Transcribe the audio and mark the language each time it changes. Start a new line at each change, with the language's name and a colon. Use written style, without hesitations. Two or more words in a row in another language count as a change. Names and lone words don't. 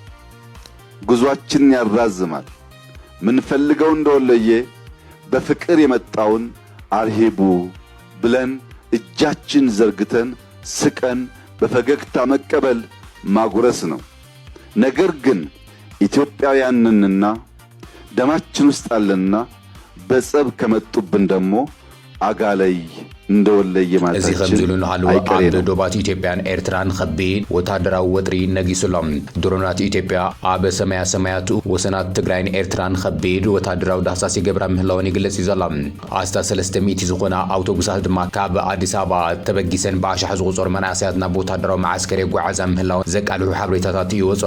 Amharic: ጉዟችንን ያራዝማል። ምንፈልገው እንደወሎዬ በፍቅር የመጣውን አርሂቡ ብለን እጃችን ዘርግተን ስቀን በፈገግታ መቀበል ማጉረስ ነው። ነገር ግን ኢትዮጵያውያንንና ደማችን ውስጥ አለና በጸብ ከመጡብን ደግሞ አጋለይ እንደወለየ
Tigrinya: እዚ ከምዝሉ ንሃለወ ኣብ ዶባት ኢትዮጵያን ኤርትራን ከቢድ ወታደራዊ ወጥሪ ነጊሱሎም ድሮናት ኢትዮጵያ ኣብ ሰማያት ወሰናት ትግራይን ኤርትራን ከቢድ ወታደራዊ ዳህሳስ ይገብራ ምህላወን ይግለጽ እዩ ዘሎ። ኣስታ 300 ዝኾና ኣውቶቡሳት ድማ ካብ ኣዲስ ኣበባ ተበጊሰን ብኣሽሓ ዝቑፀሩ መናእሰያት ናብ ወታደራዊ ማዓስከር የጓዓዛ ምህላወን ዘቃልሑ ሓበሬታታት ይወፁ